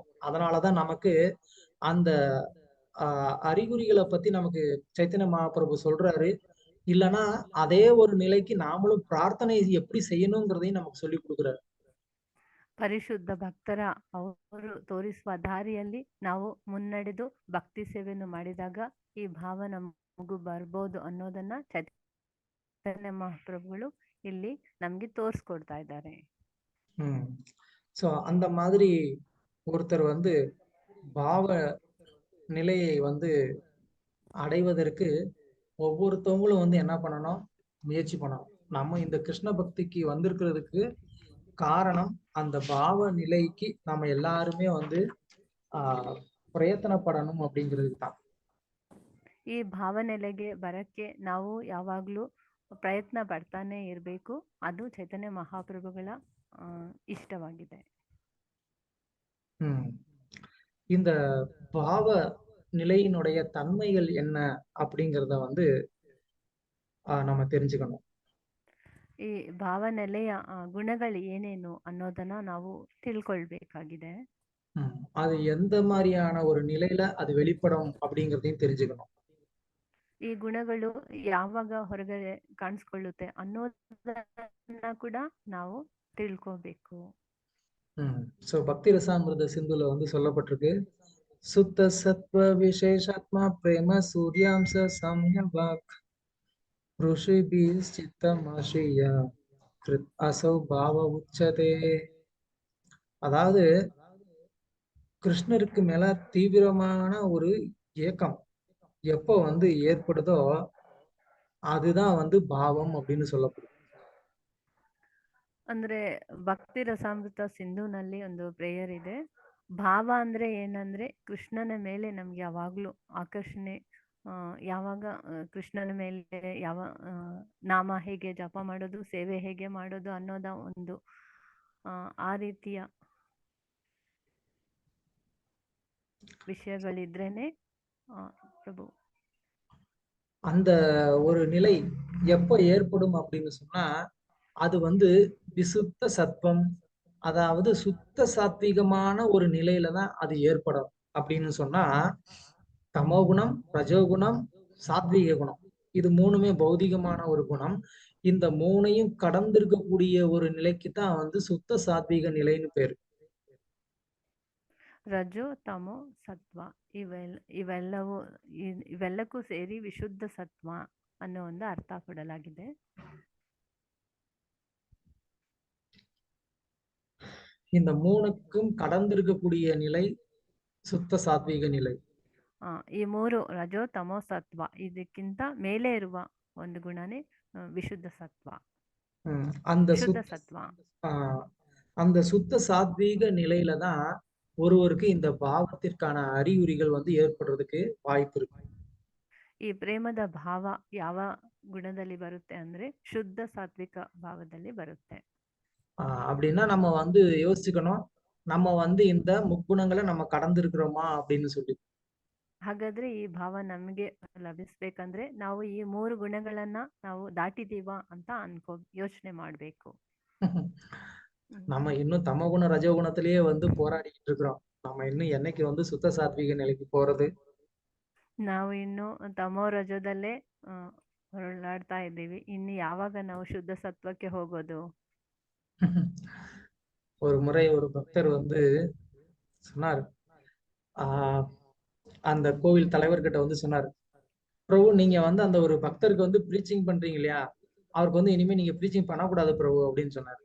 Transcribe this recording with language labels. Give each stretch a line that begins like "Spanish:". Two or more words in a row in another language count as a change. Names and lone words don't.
Tamil: அதனாலதான் நமக்கு அந்த அறிகுறிகளை பத்தி நமக்கு சைத்தன்ய மகாபிரபு சொல்றாரு. இல்லைன்னா அதே ஒரு நிலைக்கு நாமளும் பிரார்த்தனை எப்படி செய்யணுங்கிறதையும் நமக்கு சொல்லி கொடுக்குறாரு.
Kannada: ಪರಿಶುದ್ಧ ಭಕ್ತರ ಅವರು ತೋರಿಸುವ ದಾರಿಯಲ್ಲಿ ನಾವು ಮುನ್ನಡೆದು ಭಕ್ತಿ ಸೇವೆಯನ್ನು ಮಾಡಿದಾಗ ಈ ಭಾವ ನಮಗೂ ಬರ್ಬೋದು ಅನ್ನೋದನ್ನ ಚೈತನ್ಯ ಮಹಾಪ್ರಭುಗಳು ಇಲ್ಲಿ ನಮ್ಗೆ ತೋರಿಸ್ಕೊಡ್ತಾ ಇದ್ದಾರೆ.
Tamil: சோ அந்த மாதிரி ஒருத்தர் வந்து பாவ நிலையை வந்து அடைவதற்கு ஒவ்வொருத்தவங்களும் வந்து என்ன பண்ணணும், முயற்சி பண்ணணும். நம்ம இந்த கிருஷ்ண பக்திக்கு வந்திருக்கிறதுக்கு காரணம் அந்த பாவ நிலைக்கு நம்ம எல்லாருமே வந்து ப்ரயத்ன படணும் அப்படிங்கிறதுக்கு தான்.
Kannada: ಈ ಭಾವನೆಲೆಗೆ ಬರಕ್ಕೆ ನಾವು ಯಾವಾಗ್ಲೂ ಪ್ರಯತ್ನ ಪಡ್ತಾನೆ ಇರಬೇಕು. ಅದು ಚೈತನ್ಯ ಮಹಾಪ್ರಭುಗಳ ಇಷ್ಟವಾಗಿದೆ.
Tamil: இந்த பாவ நிலையினுடைய தன்மைகள் என்ன அப்படிங்கிறத வந்து நம்ம தெரிஞ்சுக்கணும்.
Kannada: ಈ ಭಾವನೆಲೆಯ ಗುಣಗಳು ಏನೇನು ಅನ್ನೋದನ್ನ ನಾವು ತಿಳ್ಕೊಳ್ಬೇಕಾಗಿದೆ.
Tamil: அது எந்த மாதிரியான ஒரு நிலையில அது வெளிப்படும் அப்படிங்கிறதையும் தெரிஞ்சுக்கணும்.
Kannada: ಈ ಗುಣಗಳು ಯಾವಾಗ ಹೊರಗಡೆ ಕಾಣಿಸ್ಕೊಳ್ಳುತ್ತೆ ಅನ್ನೋದನ್ನ ಕೂಡ ನಾವು ತಿಳ್ಕೋಬೇಕು.
Tamil: சோ பக்தி ரசாமிர்த சிந்துல வந்து சொல்லப்பட்டிருக்கு,
Sanskrit: शुद्ध सत्त्व विशेषात्मा प्रेम सूर्यांश साम्यभाक् रुचिभिः चित्तमासृण्य कृत् असौ भाव उच्यते.
Tamil: அதாவது கிருஷ்ணருக்கு மேல தீவிரமான ஒரு ஏக்கம் எப்போ வந்து ஏற்படுதோ அதுதான் வந்து பாவம் அப்படின்னு சொல்லப்படுது.
Kannada: ಅಂದ್ರೆ ಭಕ್ತಿ ರಸಾಮೃತ ಸಿಂಧುನಲ್ಲಿ ಒಂದು ಪ್ರೇಯರ್ ಇದೆ. ಭಾವ ಅಂದ್ರೆ ಏನಂದ್ರೆ ಕೃಷ್ಣನ ಮೇಲೆ ನಮ್ಗೆ ಯಾವಾಗ್ಲೂ ಆಕರ್ಷಣೆ, ಯಾವಾಗ ಕೃಷ್ಣನ ಮೇಲೆ ಯಾವ ನಾಮ ಹೇಗೆ ಜಪ ಮಾಡೋದು, ಸೇವೆ ಹೇಗೆ ಮಾಡೋದು ಅನ್ನೋದ ಒಂದು ಆ ರೀತಿಯ விஷயங்களிದ್ರೇನೆ பிரபு
Tamil: அந்த ஒரு நிலை எப்போ ஏற்படும் அப்படின்னு சொன்னா அது வந்து விசுத்த சத்வம், அதாவது சுத்த சாத்வீகமான ஒரு நிலையில தான் அது ஏற்படும். அப்படின்னு சொன்னா தமோகுணம், ரஜோகுணம், சாத்வீக குணம் இது மூணுமே பௌதிகமான ஒரு குணம். இந்த மூணையும் கடந்திருக்கக்கூடிய ஒரு நிலைக்கு தான் வந்து சுத்த சாத்வீக நிலைன்னு பேரு.
Kannada: ರಜೋ ತಮೋ ಸತ್ವ ಇವೆಲ್ಲಕ್ಕೂ ಸೇರಿ ವಿಶುದ್ಧ ಸತ್ವ ಅನ್ನೋ ಒಂದು ಅರ್ಥ ಕೊಡಲಾಗಿದೆ.
Tamil: இந்த மூணுக்கும் கடந்திருக்கக்கூடிய நிலை சுத்த ಸಾತ್ವಿಕ நிலை.
Kannada: ಈ ಮೂರು ರಜೋ ತಮೋ ಸತ್ವ ಇದಕ್ಕಿಂತ ಮೇಲೆ ಇರುವ ಒಂದು ಗುಣನೇ ವಿಶುದ್ಧ ಸತ್ವ.
Tamil: அந்த சுத்த சாத்வீக நிலையில தான் ஒருவருக்கு இந்த பாவத்திற்கான அறிகுறிகள் வந்து ஏற்படுறதுக்கு வாய்ப்பு இருக்கு.
Kannada: ಈ ಪ್ರೇಮದ ಭಾವ ಯಾವ ಗುಣದಲ್ಲಿ ಬರುತ್ತೆ ಅಂದ್ರೆ ಶುದ್ಧ ಸಾತ್ವಿಕ ಭಾವದಲ್ಲಿ ಬರುತ್ತೆ.
Tamil: அப்படின்னா நம்ம வந்து யோசிச்சுக்கணும், நம்ம வந்து இந்த முக்குணங்களை நம்ம கடந்திருக்கிறோமா அப்படின்னு சொல்லி.
Kannada: ಹಾಗಾದ್ರೆ ಈ ಭಾವ ನಮಗೆ ಲಭಿಸ್ಬೇಕಂದ್ರೆ ನಾವು ಈ ಮೂರು ಗುಣಗಳನ್ನ ನಾವು ದಾಟಿದೀವಾ ಅಂತ ಯೋಚನೆ ಮಾಡ್ಬೇಕು.
Tamil: நம்ம இன்னும் தமகுண ரஜோகுணத்திலேயே வந்து போராடிக்கிட்டு இருக்கிறோம். நம்ம இன்னும் என்னைக்கு வந்து சுத்த சாத்விக நிலைக்கு போறது?
Kannada: ನಾವು ಇನ್ನು ತಮೋ ರಜೋದಲ್ಲೇ ಹೊರಳಾಡ್ತಾ ಇದ್ದೀವಿ. ಇನ್ನು ಯಾವಾಗ ನಾವು ಶುದ್ಧ ಸತ್ವಕ್ಕೆ ಹೋಗೋದು?
Tamil: ஒரு முறை ஒரு பக்தர் வந்து சொன்னார், அந்த கோவில் தலைவர்கிட்ட வந்து சொன்னார், பிரபு நீங்க வந்து அந்த ஒரு பக்தருக்கு வந்து ப்ரீச்சிங் பண்றீங்க இல்லையா, அவருக்கு வந்து இனிமே நீங்க ப்ரீச்சிங் பண்ணக்கூடாது பிரபு அப்படின்னு சொன்னார்.